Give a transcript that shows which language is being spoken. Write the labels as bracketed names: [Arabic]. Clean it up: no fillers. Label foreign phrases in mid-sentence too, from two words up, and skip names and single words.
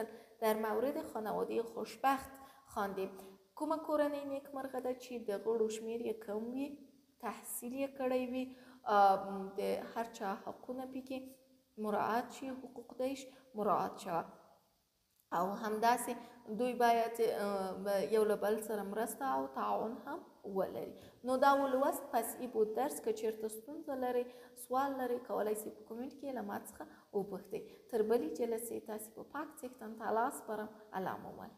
[Persian] در مورد خانواده خوشبخت خواندیم. [Pashto] کومه کورنۍ نیکمرغه ده چې د غړو شمیر یې کم وي، تحصیل یې کړی وي، د هر چا حقونه پکې مراعات شي، حقوق دیش مراعات شوه او همداسې دوی باید یو له بل سره مرسته او تعاون هم ولري. نو دا ولوست. [Persian] پس ای بود درس [Pashto] که چیرته ستونزه لري، سوال لري، کولی شئ په کومنټ کې له ما څخه وپوښتئ. تر بلې جلسې تاسې په پاک څښتن تعالی سپارم. الله مو